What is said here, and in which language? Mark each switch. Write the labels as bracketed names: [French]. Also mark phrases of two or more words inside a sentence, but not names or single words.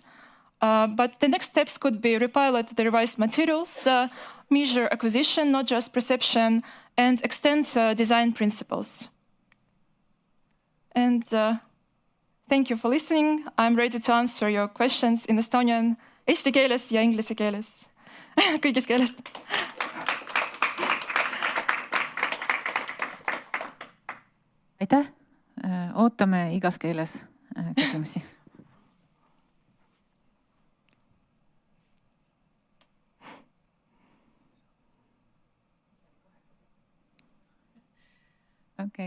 [English] But the next steps could be repilot the revised materials, measure acquisition, not just perception, and extend design principles. And thank you for listening. I'm ready to answer your questions in Estonian, [Estonian] eesti keeles ja inglise keeles. Kõigis keelest. Aitäh! Ootame igas keeles küsimusi. Okei.